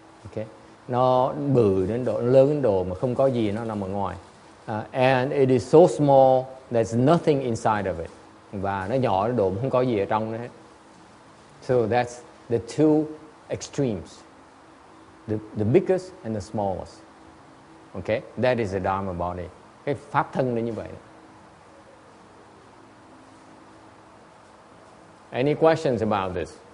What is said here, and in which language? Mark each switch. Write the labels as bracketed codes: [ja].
[vi] Okay, nó bự đến độ, lớn đến độ mà không có gì nó nằm ở ngoài. [en] And it is so small there's nothing inside of it. [vi] Và nó nhỏ đến độ mà không có gì ở trong nó hết. [en] So that's the two extremes, the biggest and the smallest. Okay, that is the Dharma body. [vi] Cái pháp thân nó như vậy. [en] Any questions about this?